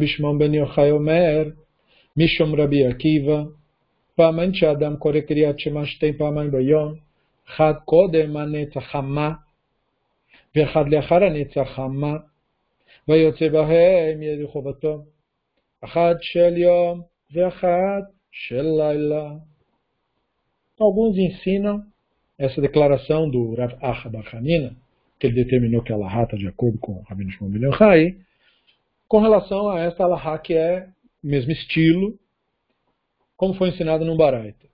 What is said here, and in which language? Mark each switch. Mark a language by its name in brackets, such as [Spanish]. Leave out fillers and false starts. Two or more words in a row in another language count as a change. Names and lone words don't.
[Hebrew] שמעון בן יוחאי אומר משום רבי עקיבא פעמיים שאדם קורא קריאת שמע 2 פעמים ביום, אחד קודם הנצח חמה ואחד לאחר הנצח חמה, ויוצא בהם ידי חובתו, אחד של יום ואחד של לילה. [Portuguese] Alguns ensinam essa declaração do Rav Acha bar Chanina, que ele determinou que a Allahá está de acordo com o Rabino Shimon ben Yochai, com relação a esta Allahá que é o mesmo estilo, como foi ensinado no Baraita.